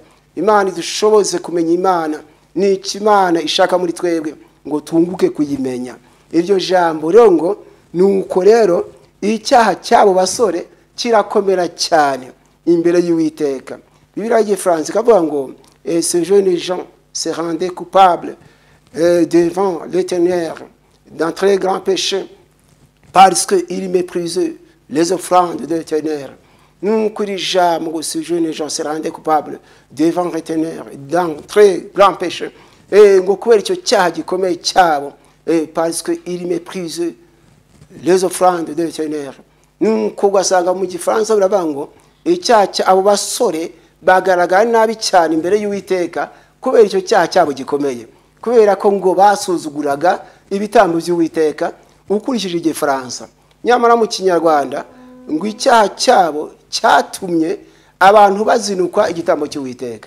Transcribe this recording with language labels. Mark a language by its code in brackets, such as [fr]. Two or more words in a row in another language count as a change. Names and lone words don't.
[rw] Imana idushoboze kumenya Imana. Ni iki Imana ishaka muri twebwe ngo tunguke kuyimenya. Iryo jambo rero ngo nuko rero icyaha cyabo basore kirakomera cyane imbere y'Uwiteka. Bibiliya y'Igifaransa ikavuga ngo [fr] ces jeunes gens se rendaient coupables devant l'Éternel d'un très grand péché parce qu'ils méprisaient les offrandes de l'Éternel. [rw] Nuko iri jambo ngo [fr] ces jeunes gens se rendaient coupables devant l'Éternel d'un très grand péché, [rw] ngo kubera icyo cyaha gikomeye cyabo, [fr] parce qu'ils méprisaient les offrandes de l'Éternel. [rw] Nuko ugasanga mu Gifaransa biravuga ngo icyaha abo basore bagaragara nabi cyane imbere y'Uwiteka kubera icyo cyaha cyabo gikomeye, kubera ko ngo basuzuguraga ibitambo by'Uwiteka. Ukurikije Igifaransa, nyamara mu Kinyarwanda ngo icyaha cyabo cyatumye abantu bazinukwa igitambo cy'Uwiteka.